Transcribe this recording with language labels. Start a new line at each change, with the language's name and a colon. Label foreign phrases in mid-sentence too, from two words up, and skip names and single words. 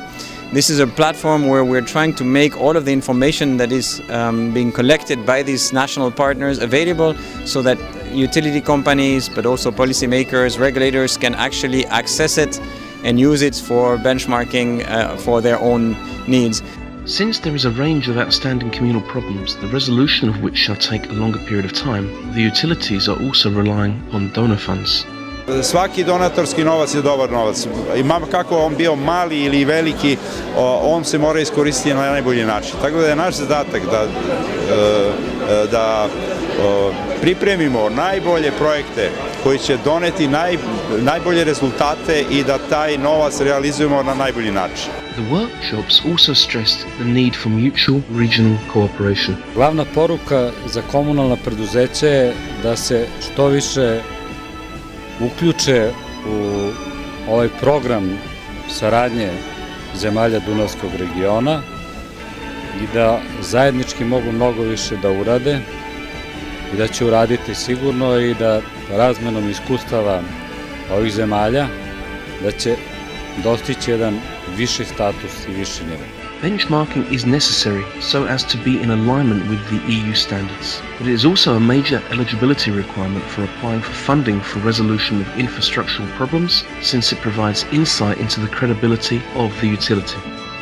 English: This is a platform where we're trying to make all of the information that is being collected by these national partners available so that utility companies, but also policymakers, regulators can actually access it and use it for benchmarking for their own needs. Since there is a range of outstanding communal problems, the resolution of which shall take a longer period of time, the utilities are also relying on donor funds.
Serbian: Svaki donatorski novac je dobar novac. Ima kako on bio mali ili veliki, on se mora iskoristiti na najbolji način. Tako da je naš zadatak da pripremimo najbolje projekte koji će doneti najbolje rezultate i da taj novac realizujemo na najbolji način.
English: The workshops also stressed the need for mutual regional cooperation.
Serbian: Glavna poruka za komunalna preduzeća je da se što više uključe u ovaj program saradnje zemalja Dunavskog regiona i da zajednički mogu mnogo više da urade i da će uraditi sigurno i da razmenom iskustava ovih zemalja da će dostići jedan viši status i viši nivo.
English: Benchmarking is necessary so as to be in alignment with the EU standards, but it is also a major eligibility requirement for applying for funding for resolution of infrastructural problems, since it provides insight into the credibility of the utility.